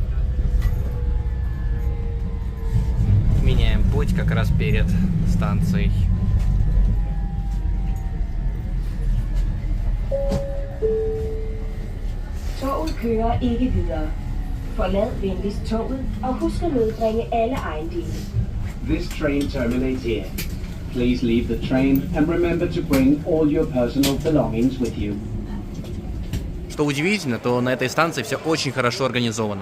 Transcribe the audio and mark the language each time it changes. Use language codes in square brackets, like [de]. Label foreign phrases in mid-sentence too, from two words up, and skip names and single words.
[ru] Меняем путь как раз перед станцией. [da] Toget kører ikke videre. Forlad venligst toget og husk at medbringe alle ejendele. [en] This train terminates here. Please leave the train and remember to bring all your personal belongings with you. [ru] Что удивительно, то на этой станции все очень хорошо организовано.